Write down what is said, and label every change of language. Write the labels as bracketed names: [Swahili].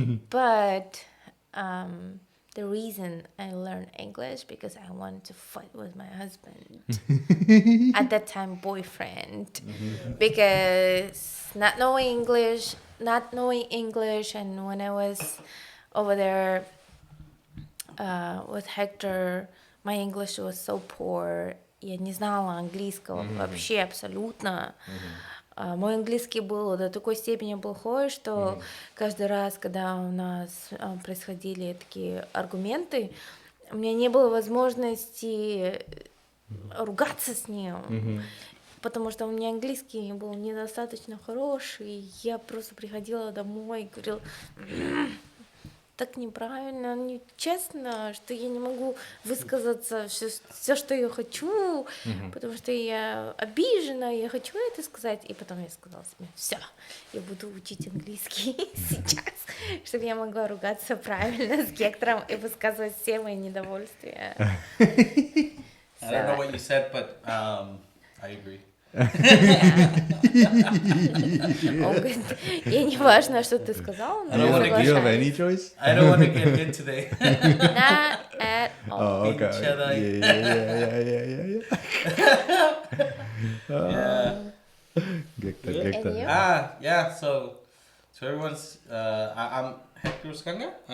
[English] But the reason I learned English because I wanted to fight with my husband. At that time, boyfriend. Because not knowing English, and when I was over there with Hektor, my English was so poor. [Russian] Я не знала английского вообще абсолютно. Мой английский был до такой степени плохой, что каждый раз, когда у нас происходили такие аргументы, у меня не было возможности ругаться с ним. Потому что у меня английский был недостаточно хороший. Я просто приходила домой и говорила, так неправильно, нечестно, что я не могу высказаться все, что я хочу, потому что я обижена, я хочу это сказать. И потом я сказала себе, все, я буду учить английский сейчас, чтобы я могла ругаться правильно с Гектором и высказывать все мои недовольствия. [English] I don't know what you said, but I agree. [Russian] Он говорит, я не важно, что ты сказал, но я [English] Do you have any [Russian] соглашаюсь. [English] choice? I don't want to get hit today. Not at all. Oh, okay. Each other. Yeah. Yeah. And you? Yeah. So everyone's. I'm Hector Skanga.